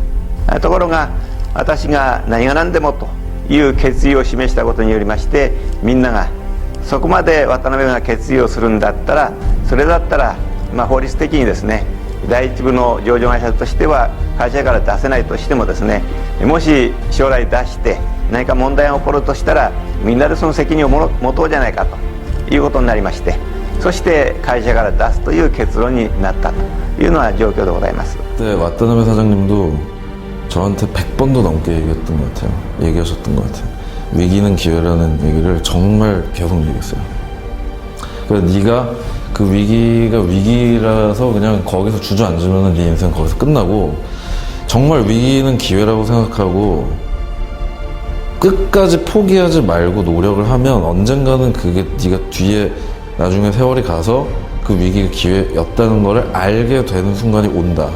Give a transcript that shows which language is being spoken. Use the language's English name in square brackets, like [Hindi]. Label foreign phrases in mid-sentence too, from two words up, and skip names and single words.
[Japanese] ところが私が何が何でもという決意を示したことによりまして、みんながそこまで渡辺が決意をするんだったら、それだったら、法律的にですね、第一部の上場会社としては会社から出せないとしてもですね、もし将来出して何か問題が起こるとしたら、みんなでその責任を持とうじゃないかということになりまして、そして会社から出すという結論になったというのは状況でございます。 [Korean] 渡辺 사장님도 저한테 100번도 넘게 얘기했던 것 같아요. 얘기하셨던 것 같아요. 위기는 기회라는 얘기를 정말 계속 얘기했어요. 그래서 네가 그 위기가 위기라서 그냥 거기서 주저앉으면 네 인생 거기서 끝나고, 정말 위기는 기회라고 생각하고 끝까지 포기하지 말고 노력을 하면 언젠가는 그게 네가 뒤에 나중에 세월이 가서 그 위기가 기회였다는 거를 알게 되는 순간이 온다.